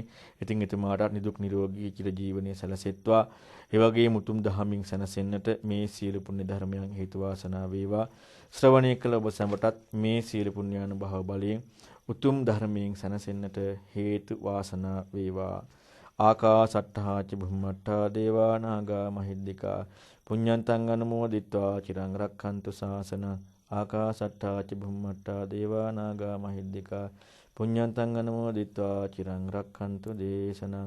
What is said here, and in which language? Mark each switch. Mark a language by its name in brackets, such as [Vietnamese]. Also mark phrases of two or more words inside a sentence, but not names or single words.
[Sinhala] ඉතින් එතුමාට නිදුක් නිරෝගී චිර ජීවනයේ සැලසෙත්වා. ඒ වගේම උතුම් දහමින් සැනසෙන්නට මේ සීල පුණ්‍ය ධර්මයන් හේතු වාසනා වේවා. ශ්‍රවණය කළ ඔබ සැමටත් මේ සීල පුණ්‍යානුභව බලයෙන් උතුම් ධර්මයෙන් සැනසෙන්නට හේතු වාසනා වේවා. [Pali] ආකාසට්ඨා ච බුම්මට්ඨා දේවා නාග මහිද්దికා පුඤ්ඤන්තං අනුමෝදිත්වා චිරං රක්ඛන්තු ශාසන. ආකාසට්ඨා ච බුම්මට්ඨා දේවා නාග මහිද්దికා පුඤ්ඤන්තං අනුමෝදිත්වා චිරං රක්ඛන්තු දේශනං.